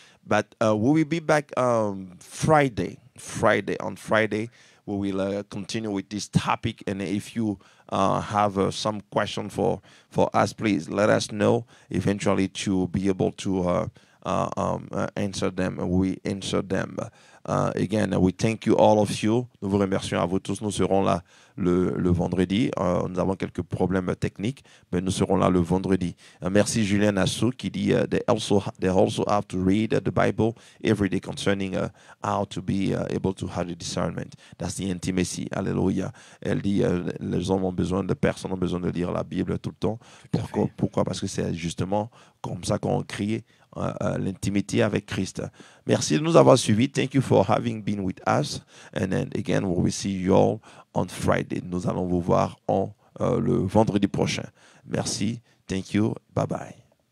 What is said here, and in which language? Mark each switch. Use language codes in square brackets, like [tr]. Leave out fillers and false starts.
[en] But we will be back Friday. On Friday, we will continue with this topic. And if you have some question for us, please let us know. Eventually, to be able to answer them. We answer them. Again, we thank you, all of you. [fr] Nous vous remercions à vous tous. Nous serons là le vendredi. Nous avons quelques problèmes techniques, mais nous serons là le vendredi. Merci Julien Assou qui dit [en] they also have to read the Bible every day concerning how to be able to have the discernment. That's the intimacy. Alléluia. [fr] Elle dit les hommes ont besoin de personnes, ont besoin de lire la Bible tout le temps. Pourquoi? Parce que c'est justement comme ça qu'on crée l'intimité avec Christ. Merci de nous avoir suivis. [en] Thank you for having been with us. And then again, we will see you all on Friday. [fr] Nous allons vous voir le vendredi prochain. Merci. [en] Thank you. Bye bye.